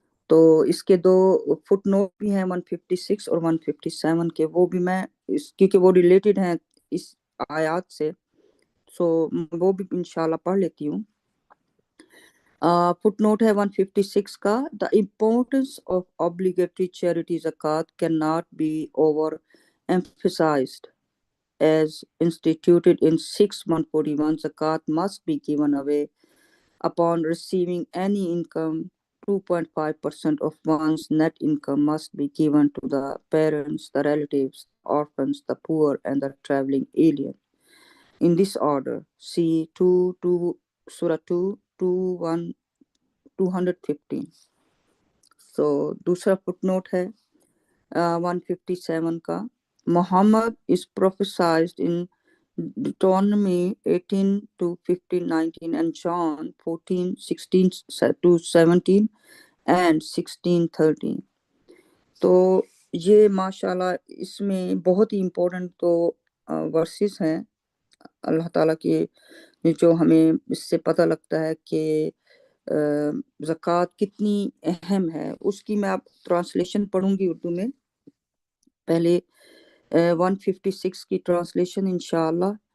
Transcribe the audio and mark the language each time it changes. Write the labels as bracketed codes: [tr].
[hi] तो इसके दो फुट नोट भी हैं 156 और 157 के, वो भी मैं क्योंकि वो रिलेटेड हैं इस आयत से, सो वो भी इंशाल्लाह पढ़ लेती हूँ। फुट नोट है 156 का, [en] The importance of obligatory charity ज़कात can not be over emphasized. As instituted in 6:141, zakat must be given away upon receiving any income. 2.5% of one's net income must be given to the parents, the relatives, orphans, the poor, and the traveling alien. In this order, see Surah 2, 215. So, [hi] दूसरा footnote है 157 का, [en] Muhammad is prophesied in Deuteronomy 18 to 15, 19, and John 14, 16 to 17 and 16, 13. [hi] तो ये माशाल्लाह इसमें बहुत ही important तो versus हैं अल्लाह ताला के, जो हमें इससे पता लगता है कि ज़कात कितनी अहम है। उसकी मैं अब ट्रांसलेशन पढ़ूंगी उर्दू में। पहले 156 की ट्रांसलेशन इंशाअल्लाह।